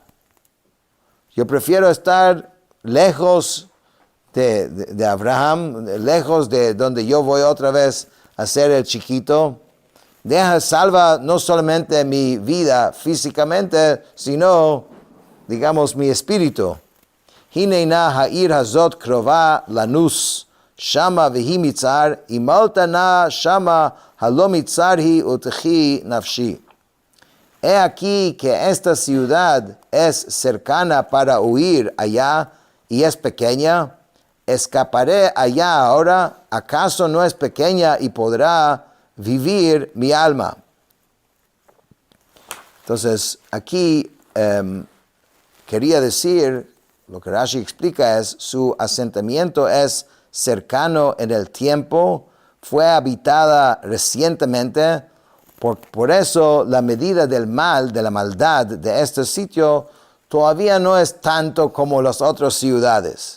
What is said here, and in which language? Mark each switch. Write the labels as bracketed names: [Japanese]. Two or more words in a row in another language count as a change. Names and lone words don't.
[Spanish] Yo prefiero estar lejos de Abraham, lejos de donde yo voy otra vez a ser el chiquito. Salva no solamente mi vida físicamente, sino, digamos, mi espíritu. [Hebrew] הנה נא העיר הזאת קרבה לנוס. שמה והיא מצער ואמלטה נא שמה הלא מצער היא ותחי נפשי. [Spanish] He aquí que esta ciudad es cercana para huir allá y es pequeña. Escaparé allá ahora, ¿acaso no es pequeña y podrá vivir mi alma? Entonces, aquí quería decir, lo que Rashi explica es, su asentamiento es cercano en el tiempo, fue habitada recientemente, por eso la medida del mal, de la maldad de este sitio, todavía no es tanto como las otras ciudades.